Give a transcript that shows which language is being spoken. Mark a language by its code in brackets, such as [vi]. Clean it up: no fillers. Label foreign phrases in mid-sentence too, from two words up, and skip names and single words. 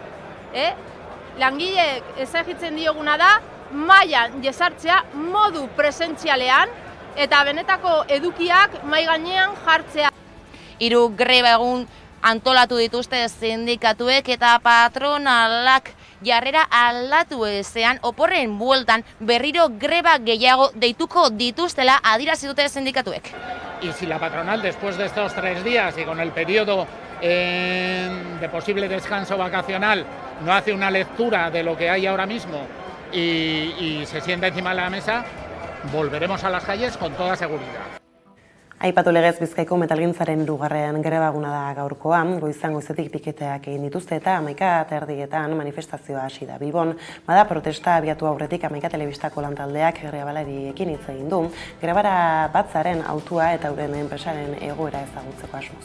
[eu] Langileek ezagitzen dioguna da, mailan jesartzea modu presentzialean eta benetako edukiak mai gainean jartzea. 3 greba egun antolatu dituzte sindikatuek eta patronalak jarrera aldatu ezean oporren bueltan berriro greba gehiago deituko dituztela adierazi dute sindikatuek. [es] Y si la patronal, después de estos 3 días y con el periodo de posible descanso vacacional, no hace una lectura de lo que hay ahora mismo y se sienta encima de la mesa, volveremos a las calles con toda seguridad. [eu] Aipatu legez Bizkaiko metalgintzaren 2. greba eguna da gaurkoa, goizan goizetik piketeak egin dituzte eta 11:30 manifestazioa hasi da Bilbon. Bada protesta abiatu aurretik 11 telebistako lantaldeak grebalariekin hitz egin du, grebara batzaren autua eta euren enpresaren egoera ezagutzeko asmoz.